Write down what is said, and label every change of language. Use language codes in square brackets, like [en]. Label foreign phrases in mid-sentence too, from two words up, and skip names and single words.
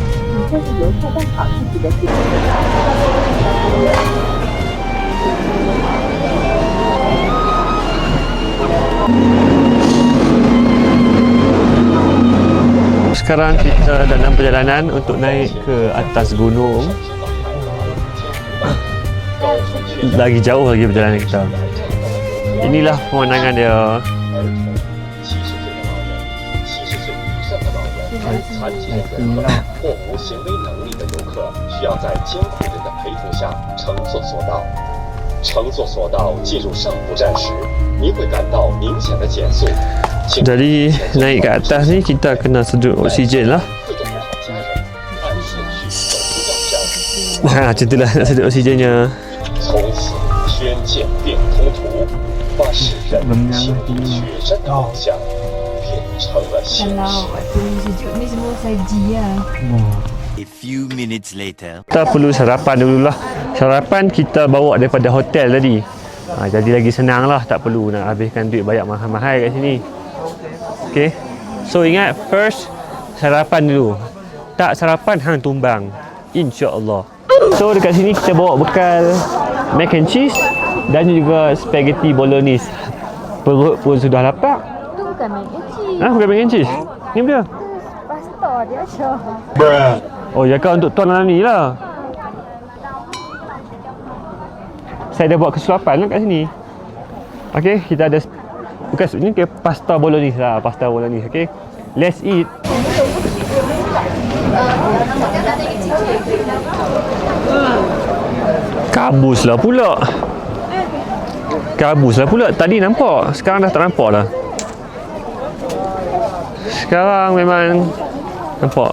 [ms] Sekarang kita dalam perjalanan untuk naik ke atas gunung. Lagi jauh lagi perjalanan kita. Inilah pemandangan dia. [zh] 残疾的人格或无行为能力的游客，需要在监护人的陪同下乘坐索道。乘坐索道进入上坡站时，你会感到明显的减速。 [ms] Jadi naik ke atas ni kita kena sedut oksigen lah. [zh] 会动的好家人，按顺序走出吊箱。 [ms] macam itulah nak sedut oksigennya. [zh] 从此天堑变通途，把使人亲历雪山的梦想变成了现实。 [ms] waktu sejuk ni semua saji lah. [en] A few minutes later. [ms] Kita perlu sarapan dululah. Sarapan kita bawa daripada hotel tadi. Jadi lagi senang lah, tak perlu nak habiskan duit banyak mahal-mahal kat sini. Okay. So ingat, first sarapan dulu. Tak sarapan hang tumbang. InsyaAllah. So dekat sini kita bawa bekal [en] mac and cheese [ms] dan juga [en] spaghetti bolognese. [ms] Perut pun sudah lapar. Tu bukan [en] mac and cheese. [ms] Bukan [en] mac and cheese. [ms] Ni dia. Pasta dia Syah. Oh, jaga untuk tuan dalam ni lah. Saya dah buat kesuapan lah kat sini. Okay, kita ada bukan ni ke [en] pasta bolognese [ms] lah, [en] pasta bolognese. Okay, let's eat. [ms] Kabuslah pula. Tadi nampak, sekarang dah tak nampak dah. Sekarang memang nampak.